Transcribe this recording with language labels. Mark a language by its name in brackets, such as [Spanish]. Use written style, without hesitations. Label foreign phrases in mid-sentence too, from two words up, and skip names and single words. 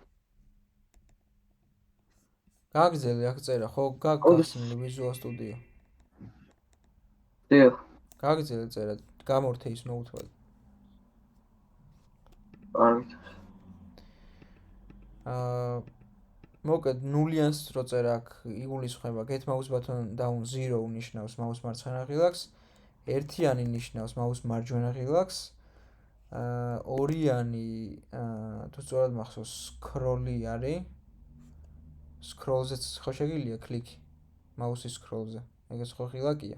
[Georgian] გაგზელე აქ წერა, ხო, გაგხსნილი Visual Studio. დიახ. გაგზელე წერა, გამორთე ის notepad. კარგი. მოკლედ ნულიანს რო წერა აქ იგულისხმება [English] get mouse button down 0 [Georgian] ნიშნავს mouse მარცხენა ღილაკს, ერთიანი ნიშნავს mouse მარჯვენა ღილაკს, ორიანი თუ სწორად მახსოვს scroll-ი არის. scroll-ზეც ხო შეგიძლია კლიკი mouse-ის scroll-ზე. ეგეც ხო ღილაკია.